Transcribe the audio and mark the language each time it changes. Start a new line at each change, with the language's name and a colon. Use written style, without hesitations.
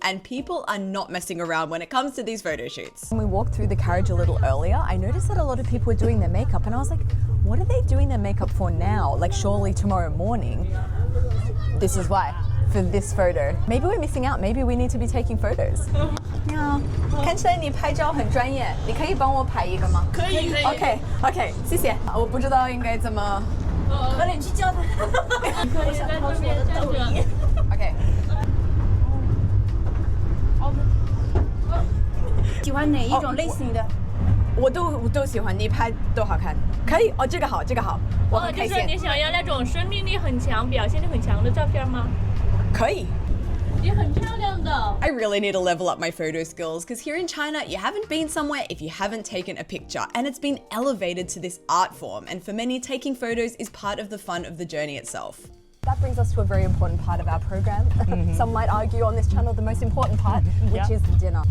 English: And people are not messing around when it comes to these photo shoots. When we walked through the carriage a little earlier, I noticed that a lot of people were doing their makeup and I was like, what are they doing their makeup for now? Like surely tomorrow morning. This is why. For this photo. Maybe we're missing out. Maybe we need to be taking photos.
Chinese: 你好，看起来你拍照很专业，你可以帮我拍一个吗？可以。OK， 谢谢。我不知道应该怎么。和你去教他。我想掏出我的抖音。OK。喜欢哪一种类型的？我都喜欢，你拍都好看。可以哦，这个好，我很开心。就是你想要那种生命力很强、表现力很强的照片吗？可以。也很漂亮的。
English: I really need to level up my photo skills because here in China, you haven't been somewhere if you haven't taken a picture, and it's been elevated to this art form. And for many, taking photos is part of the fun of the journey itself. That brings us to a very important part of our program. Some might argue on this channel the most important part, which is dinner.